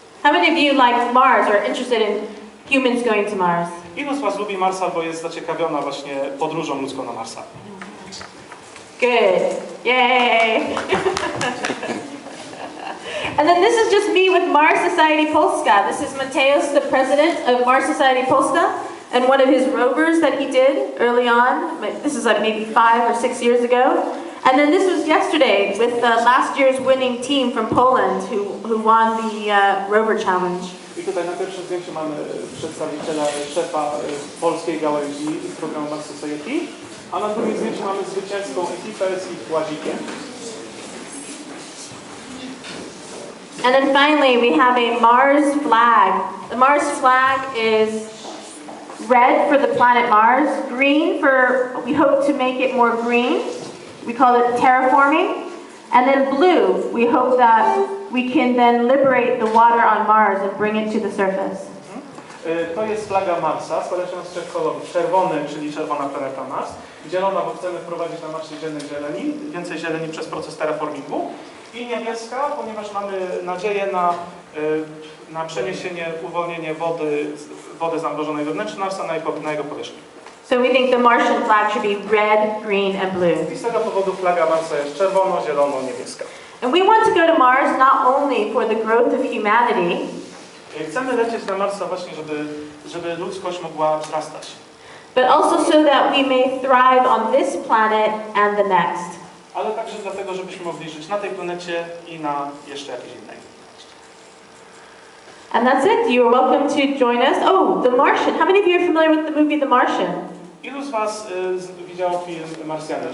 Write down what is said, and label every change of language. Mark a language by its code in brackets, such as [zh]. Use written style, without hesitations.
[en] How many of you like Mars or are interested in humans going to Mars? [pl] Ilu z was lubi Marsa albo jest zaciekawiona właśnie podróżą ludzką na Marsa? [en] Good. Yay! And then this is just me with Mars Society Polska. This is Mateusz, the president of Mars Society Polska, and one of his rovers that he did early on. This is like maybe 5 or 6 years ago. And then this was yesterday with last year's winning team from Poland who won the rover challenge. [pl] I tutaj na pierwszym zdjęciu mamy przedstawiciela, szefa polskiej gałęzi programu Mars Society, a na drugim zdjęciu mamy zwycięską ekipę z ich łazikiem. [en] And then finally we have a Mars flag. The Mars flag is red for the planet Mars, green for, we hope to make it more green. We call it terraforming. And then blue, we hope that we can then liberate the water on Mars and bring it to the surface. [pl] To jest flaga Marsa, składa się z 3 kolorów. Czerwony, czyli czerwona planeta Mars. Zielona, bo chcemy wprowadzić na Marsie zieleni, więcej zieleni przez proces terraformingu. I niebieska, ponieważ mamy nadzieję na przeniesienie, uwolnienie wody zamrożonej wewnątrz Marsa na jego powierzchnię. [en] So we think the Martian flag should be red, green and blue. [pl] I z tego powodu flaga Marsa jest czerwono, zielono, niebieska. [en] And we want to go to Mars not only for the growth of humanity, [pl] chcemy lecieć na Marsa właśnie, żeby ludzkość mogła wzrastać. [en] but also so that we may thrive on this planet and the next. [pl] Ale także dlatego, żebyśmy mogli żyć na tej planecie i na jeszcze jakiejś innej. [en] And that's it. You are welcome to join us. Oh, The Martian. How many of you are familiar with the movie The Martian? [pl] Ilu z was widziało film Marsjanie?